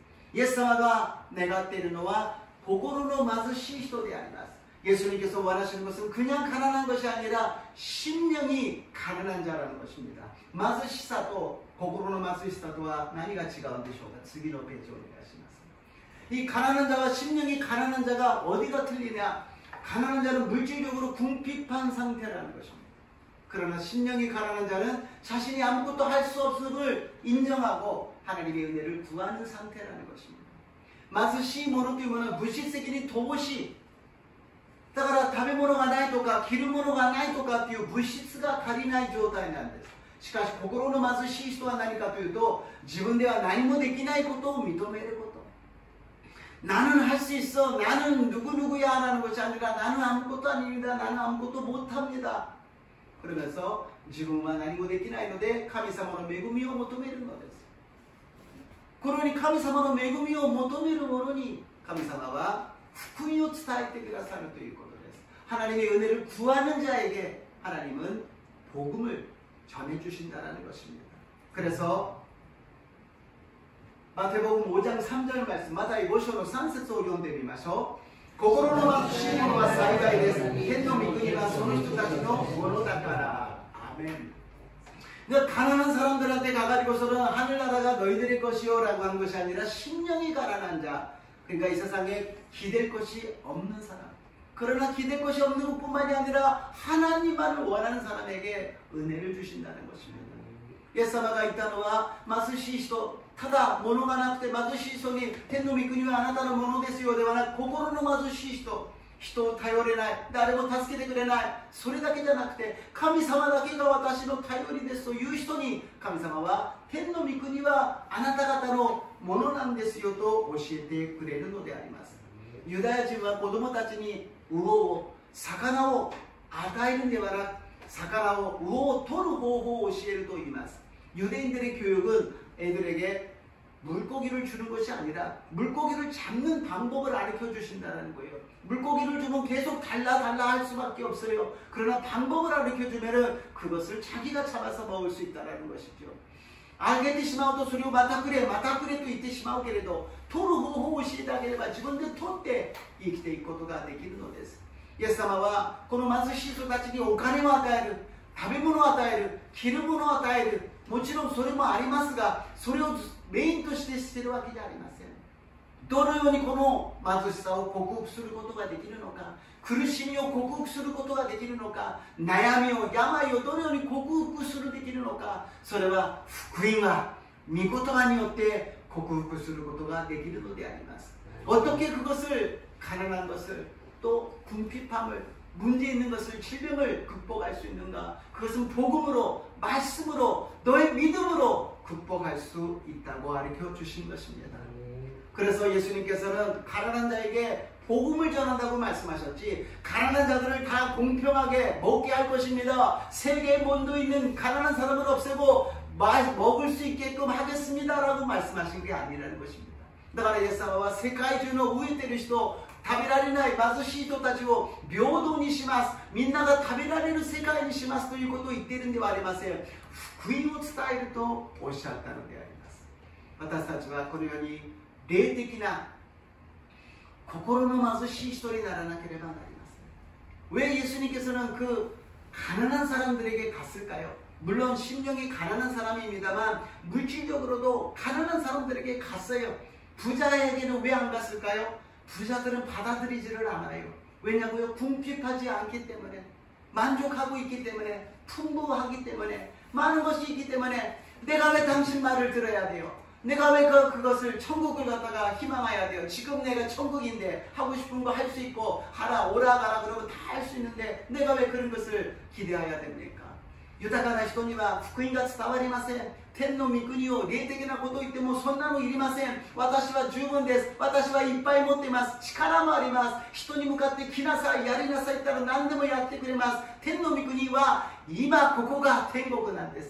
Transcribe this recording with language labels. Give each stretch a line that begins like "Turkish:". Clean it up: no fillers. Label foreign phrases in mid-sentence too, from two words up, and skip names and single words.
Japanese: イエス様が願っているのは心の貧しい人であります。
Korean: 예수님께서 원하시는 것은 그냥 가난한 것이 아니라 심령이 가난한 자라는 것입니다.
Japanese: 貧しさと心の貧しさとは何が違うんでしょうか。次のページをお願いします。
Korean: 이 가난한 자와 심령이 가난한 자가 어디가 틀리냐? 가난한 자는 물질적으로 궁핍한 상태라는 것입니다. 그러나 심령이 가난한 자는 자신이 아무것도 할 수 없음을 인정하고 하나님의 은혜를 구하는 상태라는 것입니다.
Japanese: 貧しい者というものは物質的に乏しい。だから食べ物がないとか着るものがないとかっていう物質が足りない状態なんです。しかし心の貧しい人は何かというと自分では何もできないことを認めること。
Korean: 나는 할 수 있어. 나는 누구누구야 라는 것이 아니라 나는 아무것도 아닙니다. 나는 아무것도 못합니다. 그러면서 지금은 아니고
Japanese: できないので神様の恵みを求めるのです。このように神様の恵みを求める者に神様は福音を伝えてくださるということです。
Korean: 하나님의 은혜를 구하는 자에게 하나님은 복음을 전해주신다는 것입니다. 그래서 마태복음 5장 3절 말씀,
Japanese: マタイ5章の3節を読んでみましょう。心の貧しい者は幸いです。天の御国はその人たちのものだから。아멘.
Korean: 가난한 사람들한테 가가지고서는 하늘나라가 너희들의 것이요 라고 한 것이 아니라 심령이 가난한 자, 그러니까 이 세상에 기댈 것이 없는 사람, 그러나 기댈 것이 없는 것뿐만이 아니라 하나님만을 원하는 사람에게 은혜를 주신다는 것입니다.
Japanese: イエス様が言ったのは、貧しい人、ただ物がなくて貧しい人に天の御国はあなたのものですよではなく、心の貧しい人、人を頼れない、誰も助けてくれない、それだけじゃなくて神様だけが私の頼りですという人に、神様は天の御国はあなた方のものなんですよと教えてくれるのであります。ユダヤ人は子供たちに魚を、魚を与えるんではなく、魚を、魚を取る方法を教えると言います。
Korean: 유대인들의 교육은 애들에게 물고기를 주는 것이 아니라 물고기를 잡는 방법을 가르쳐 주신다는 거예요. 물고기를 주면 계속 달라 할 수밖에 없어요. 그러나 방법을 가르쳐 주면은 그것을 자기가 잡아서 먹을 수 있다는 것이죠.
Japanese: あげてしまうとそれをまたくれと言ってしまうけれど、取る方法を教えてあげれば自分で取って生きていくことができるのです。イエス様はこの貧しい人たちにお金を与える、食べ物を与える、着るものを与える、もちろんそれもありますが、それをメインとしてしているわけじゃありません。どのようにこの貧しさを克服することができるのか、苦しみを克服することができるのか、悩みを、病をどのように克服するできるのか、それは福音は御言葉によって克服することができるのであります。
Korean: 어떻게 그것을 가능한 것을 또 궁핍함을, 문제 있는 것을, 질병을 극복할 수 있는가? 그것은 복음으로, 말씀으로, 너의 믿음으로 극복할 수 있다고 가르쳐 주신 것입니다. 그래서 예수님께서는 가난한 자에게 복음을 전한다고 말씀하셨지, 가난한 자들을 다 공평하게 먹게 할 것입니다. 세계의 본도에 있는 가난한 사람을 없애고 먹을 수 있게끔 하겠습니다라고 말씀하신 게 아니라는 것입니다.
Japanese: だからイエス様は世界中の飢えている人、食べられない貧しい人たちを平等にします。みんなが食べられる世界にしますということを言っているんではありません。福音を伝えるとおっしゃったのであります。私たちはこのように霊的な心の貧しい人にならなければなりません。
Korean: 왜 예수님께서는 그 가난한 사람들에게 갔을까요? 물론 심령이 가난한 사람입니다만 물질적으로도 가난한 사람들에게 갔어요. 부자에게는 왜 안 갔을까요? 부자들은 받아들이지를 않아요. 왜냐고요? 궁핍하지 않기 때문에, 만족하고 있기 때문에, 풍부하기 때문에, 많은 것이 있기 때문에 내가 왜 당신 말을 들어야 돼요? 내가 왜 그것을 천국을 갖다가 희망해야 돼요? 지금 내가 천국인데 하고 싶은 거 할 수 있고 하라 오라 가라 그러면 다 할 수 있는데 내가 왜 그런 것을 기대해야 됩니까?
Japanese: 豊かな人には福音が伝わりません。天の御国を霊的なことを言ってもそんなのいりません。私は十分です。私はいっぱい持っています。力もあります。人に向かって来なさい、やりなさいって言ったら何でもやってくれます。天の御国は今ここが天国なんです。